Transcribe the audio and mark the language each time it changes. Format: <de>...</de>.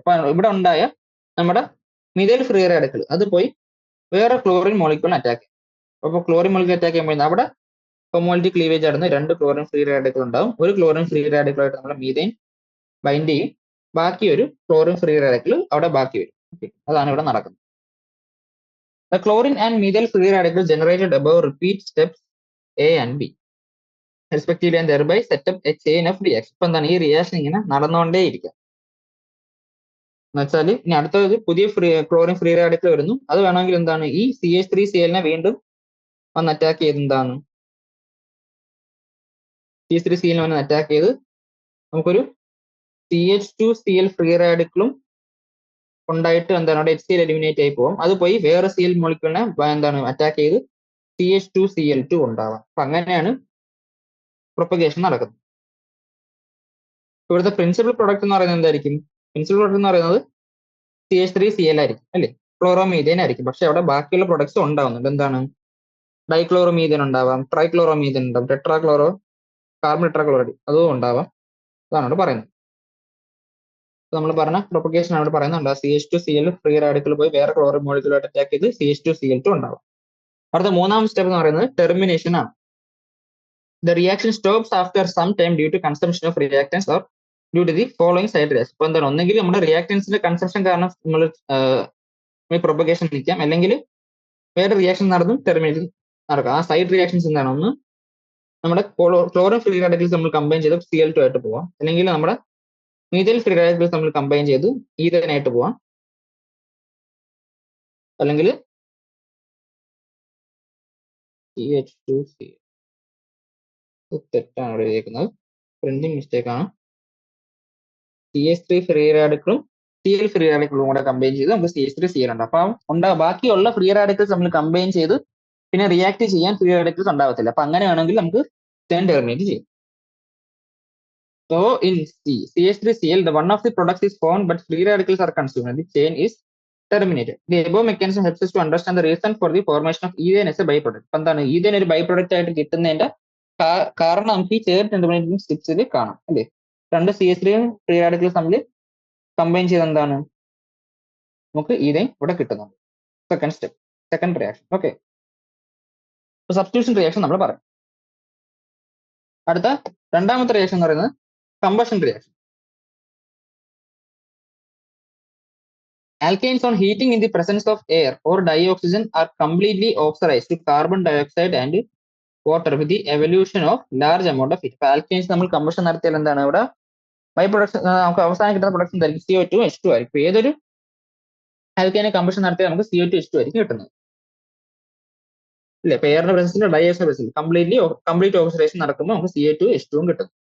<ml>അപ്പൊ ഇവിടെ ഉണ്ടായ നമ്മുടെ മിഥൈൽ ഫ്രീ റാഡിക്കൽ അത് പോയി വേറെ ക്ലോറിൻ മോളിക്യൂളിനെ അറ്റാക്ക് ചെയ്യും. അപ്പോൾ ക്ലോറിൻ മോളിക്യൂൾ അറ്റാക്ക് ചെയ്യുമ്പോൾ അവിടെ ഹോമോളിറ്റി ക്ലീവേജ് ആയിരുന്നു, 2 ക്ലോറിൻ ഫ്രീ റാഡിക്കൽ ഉണ്ടാവും. ഒരു ക്ലോറിൻ ഫ്രീ റാഡിക്കലായിട്ട് നമ്മൾ മീഥൈൻ ബൈൻഡ് ചെയ്യും, ബാക്കി ഒരു ക്ലോറിൻ ഫ്രീ റാഡിക്കൽ അവിടെ ബാക്കി വരും. അതാണ് ഇവിടെ നടക്കുന്നത്.</ml> <en>The chlorine and methyl free radicals generated above repeat steps A and B respectively and thereby set up a chain of reaction.</en> <ml>ഇപ്പൊ എന്താണ് ഈ റിയാക്ഷൻ ഇങ്ങനെ നടന്നുകൊണ്ടേ ഇരിക്കുക എന്ന് വെച്ചാൽ ഇനി അടുത്തത് പുതിയ ക്ലോറിൻ ഫ്രീ റാഡിക്കൽ വരുന്നു. അത് വേണമെങ്കിൽ എന്താണ് ഈ CH3Cl വീണ്ടും വന്ന് അറ്റാക്ക് ചെയ്ത് എന്താണ് CH3Cl വന്ന് അറ്റാക്ക് ചെയ്ത് നമുക്കൊരു CH2Cl ഫ്രീ റാഡിക്കലും ഉണ്ടായിട്ട് എന്താണ് അവിടെ HCl എലിമിനേറ്റ് ആയി പോകും. അത് പോയി വേറെ Cl മോളിക്യൂളിനെ എന്താണ് അറ്റാക്ക് ചെയ്ത് CH2Cl2 ഉണ്ടാവാം. അപ്പൊ അങ്ങനെയാണ് പ്രൊപ്പഗേഷൻ നടക്കുന്നത്. ഇവിടുത്തെ പ്രിൻസിപ്പൽ പ്രൊഡക്റ്റ് എന്ന് പറയുന്നത് എന്തായിരിക്കും? പ്രിൻസിപ്പൽ പ്രൊഡക്റ്റ് എന്ന് പറയുന്നത് CH3Cl ആയിരിക്കും അല്ലേ, ക്ലോറോമീഥേൻ ആയിരിക്കും. പക്ഷെ അവിടെ ബാക്കിയുള്ള പ്രൊഡക്ട്സ് ഉണ്ടാവുന്നുണ്ട്. എന്താണ്? ഡൈക്ലോറോമീഥേൻ ഉണ്ടാവാം, ട്രൈക്ലോറോമീഥേൻ ഉണ്ടാവും, കാർബൺ ടെട്രാക്ലോറൈഡ് അതും ഉണ്ടാവാം. അതാണ് അവിടെ പറയുന്നത്. നമ്മൾ പറഞ്ഞ പ്രൊപ്പഗേഷൻ ആണ് പറയുന്നത്. CH2Cl ഫ്രീ റാഡിക്കൽ പോയി വേറെ ക്ലോറിൻ മോളിക്യൂളായിട്ട് അറ്റാക്ക് ചെയ്ത് CH2Cl2 ഉണ്ടാവും. അടുത്ത മൂന്നാം സ്റ്റെപ്പ് എന്ന് പറയുന്നത് ടെർമിനേഷൻ ആണ്.</ml> <en>The reaction stops after some time due to consumption of reactants or due to the following side reaction.</en> <ml>ഇപ്പൊ എന്താണ്? ഒന്നെങ്കിൽ നമ്മുടെ റിയാക്ടൻസിന്റെ കൺസംഷൻ കാരണം നമ്മൾ പ്രൊപ്പഗേഷൻ നിൽക്കാം, അല്ലെങ്കിൽ വേറെ റിയാക്ഷൻ നടന്നും ടെർമിനേറ്റ് നടക്കാം. ആ സൈഡ് റിയാക്ഷൻസ് എന്താണ്? ഒന്ന് നമ്മുടെ ക്ലോറിൻ ഫ്രീ റാഡിക്കൽസ് നമ്മൾ കമ്പൈൻ ചെയ്ത് Cl2 ആയിട്ട് പോവാം, അല്ലെങ്കിൽ നമ്മുടെ മീഥൈൽ ഫ്രീ റാഡിക്കൽസ് നമ്മൾ കമ്പൈൻ ചെയ്ത് ഈഥനായിട്ട് പോവാം, അല്ലെങ്കിൽ CH2Cl. തെറ്റാണ് ഇവിടെ എഴുതിയിരിക്കുന്നത്, പ്രിന്റിംഗ് മിസ്റ്റേക്ക് ആണ്. CH3 ഫ്രീ റാഡിക്കലും Cl ഫ്രീ റാഡിക്കലും കൂടെ കമ്പൈൻ ചെയ്ത് നമുക്ക് CH3Cl ഉണ്ട്. അപ്പം ബാക്കിയുള്ള ഫ്രീ റാഡിക്കൽസ് നമ്മൾ കമ്പൈൻ ചെയ്ത് പിന്നെ റിയാക്ട് ചെയ്യാൻ ഫ്രീ റാഡിക്കൽസ് ഉണ്ടാവത്തില്ല. അപ്പൊ അങ്ങനെയാണെങ്കിൽ നമുക്ക് ചെയിൻ ടെർമിനേറ്റ് ചെയ്യും.</ml> <en>So in CH3Cl, the one of the products is formed but free radicals are consumed and the chain is terminated. The above mechanism helps us to understand the reason for the formation of ethane as a byproduct.</en> <ml>അപ്പൊ എന്താണ് ethane ഒരു by product ആയിട്ട് കിട്ടുന്നതിന്റെ കാരണം നമുക്ക് ഈ chain terminating സ്റ്റെപ്സിൽ കാണാം അല്ലേ. 2 CH3 free radicals തമ്മിൽ കമ്പൈൻ ചെയ്ത് എന്താണ് നമുക്ക് ഈഥേൻ ഇവിടെ കിട്ടുന്നുണ്ട്. Second step, second reaction. Okay, substitution reaction നമ്മൾ പറയും. അടുത്ത രണ്ടാമത്തെ റിയാക്ഷൻ എന്ന് പറയുന്നത് combustion reaction.</ml> <en>Alkanes on heating in the presence of air or dioxygen are completely oxidized to carbon dioxide and water with the evolution of large amount of heat.</en> <ml>Alkanes നമ്മൾ combustion നടത്തിയാൽ എന്താണ് ഇവിടെ by production നമുക്ക് അവസാനം കിട്ടുന്ന production എന്തായിരിക്കും? CO2 H2 ആയിരിക്കും. ഏതൊരു ആൽക്കേനെ കമ്പഷൻ നടത്തിയാൽ നമുക്ക് CO2 H2 ആയിരിക്കും കിട്ടുന്നത് അല്ലെ. എയറിന്റെ പ്രസൻസിൽ ഡയോക്സൈഡ് പ്രസൻസിൽ കംപ്ലീറ്റ് ഓക്സിഡേഷൻ നടക്കുമ്പോൾ നമുക്ക് CO2 H2 കിട്ടും.</ml>